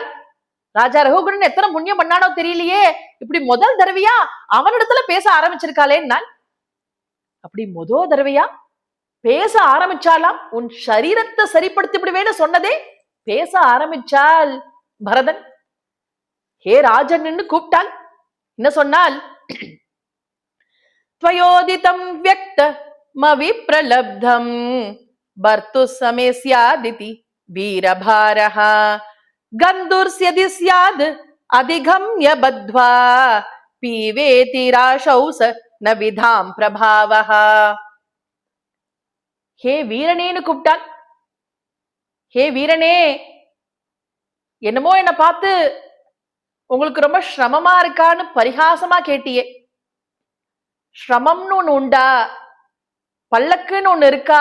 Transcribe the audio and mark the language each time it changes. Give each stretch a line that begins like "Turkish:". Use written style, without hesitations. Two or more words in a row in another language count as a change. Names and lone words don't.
Tamil: ராஜா ரகுகுணன் எத்தனை புண்ணியம் பண்ணானோ தெரியலையே, இப்படி முதல் தடவையா அவனிடத்துல பேச ஆரம்பிச்சிருக்காளேன்னா. அப்படி முதல் தடவையா பேச ஆரம்பிச்சாலாம். உன் சரீரத்தை சரிப்படுத்தி விடுவேன்னு சொன்னதே பேச ஆரம்பிச்சால் பரதன். ஹே ராஜன் கூப்பிட்டாள். என்ன சொன்னால்,
Sanskrit: त्वयोदितं व्यक्तमविप्रलब्धं भर्तुः समेस्यादिति वीरभारः गन्धुर्स्यदि स्याद् अधिगम्य बद्ध्वा पीवेति राशौ स न विधां प्रभावः.
Tamil: ஹே வீரனேன்னு கூப்பிட்டாள். ஹே வீரனே, என்னமோ என்ன பார்த்து உங்களுக்கு ரொம்ப சிரமமா இருக்கான்னு பரிகாசமா கேட்டியே. சிரமம்னு ஒண்ணு உண்டா? பல்லக்குன்னு ஒண்ணு இருக்கா?